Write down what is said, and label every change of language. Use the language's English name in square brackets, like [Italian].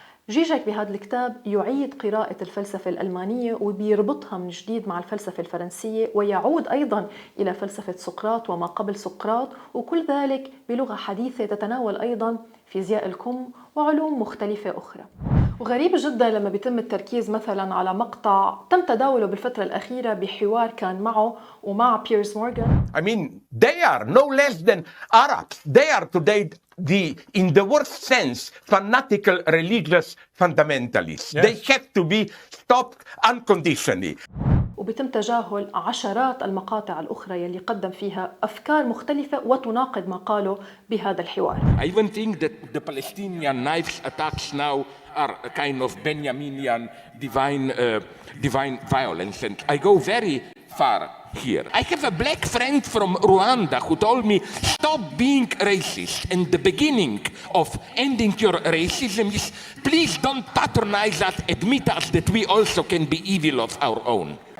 [Arabic] جيجيك بهذا الكتاب يعيد قراءة الفلسفة الألمانية وبيربطها من جديد مع الفلسفة الفرنسية، ويعود أيضاً إلى فلسفة سقراط وما قبل سقراط، وكل ذلك بلغة حديثة تتناول أيضاً فيزياء الكم وعلوم مختلفة أخرى. وغريب جدا لما بيتم التركيز مثلا على مقطع تم تداوله بالفترة الأخيرة بحوار كان معه ومع بيرس مورغان. [English] I mean, they are no less than Arabs. They are today in the worst sense, fanatical religious fundamentalists. Yes. They have to be stopped unconditionally. [Arabic] وبيتم تجاهل عشرات المقاطع الأخرى يلي قدم فيها أفكار مختلفة وتناقض ما قاله بهذا الحوار. [English] I even think that the Palestinian knives attacks now are a kind of Benjaminian divine violence, and I go very far here. I have a black friend from Rwanda who told me, stop being racist, and the beginning of ending your racism is please don't patronize us, admit us that we also can be evil of our own.